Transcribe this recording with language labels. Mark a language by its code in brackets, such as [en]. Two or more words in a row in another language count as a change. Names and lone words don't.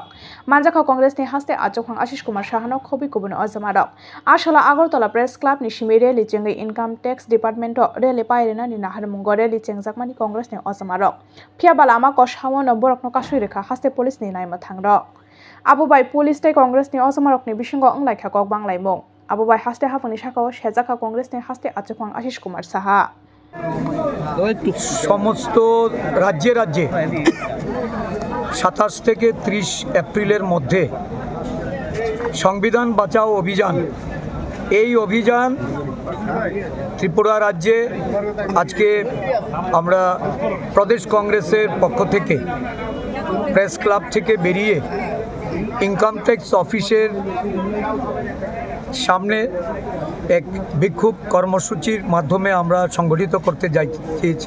[trp] Manjaka Congress ni haste Achopang Ashish Kumar Sahano khobi kubun osamarok Ashala Agartala Press Club ni shimi rally chengai Income Tax Department o rally pairena ni nahar mungo rally chengjakmani Congress ni osamarok Phiaba lama koshawo no borok no kasui rekha haste police ni naima thangrok Abubai police tai Congress ni osamarok ni bishingo onglaikha kok banglaimung Abubai haste hafuni shakao shejaka Congress ni haste Achopang Ashish Kumar Saha [bn] সমস্ত রাজ্যে রাজ্যে 27 থেকে 30 এপ্রিলের মধ্যে সংবিধান বাঁচাও অভিযান, এই অভিযান ত্রিপুরা রাজ্যে আজকে আমরা প্রদেশ কংগ্রেসের পক্ষ থেকে প্রেস ক্লাব থেকে বেরিয়ে [en] income tax office [bn] সামনে এক বিক্ষোভ কর্মসূচির মাধ্যমে আমরা সংগঠিত করতে চেয়েছি।